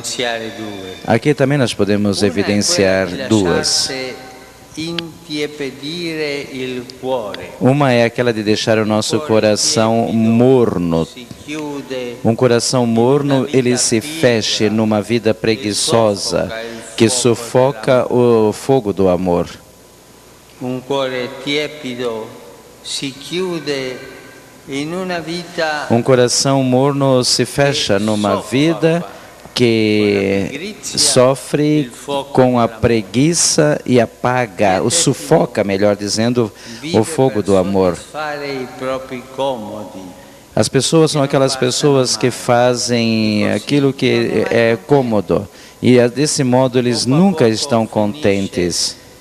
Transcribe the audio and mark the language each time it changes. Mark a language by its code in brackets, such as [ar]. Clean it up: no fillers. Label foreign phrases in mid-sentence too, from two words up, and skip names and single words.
[pt] também nós podemos evidenciar duas. Uma é aquela de deixar o nosso coração morno. Um coração morno, ele se fecha numa vida preguiçosa, que sufoca o fogo do amor. [it] Um cuore tiepido si chiude in una vita. [pt] Um coração morno se fecha numa vida que sofre com a preguiça e apaga, o sufoca, melhor dizendo, o fogo do amor. As pessoas são aquelas pessoas que fazem aquilo que é cômodo e desse modo eles nunca estão contentes.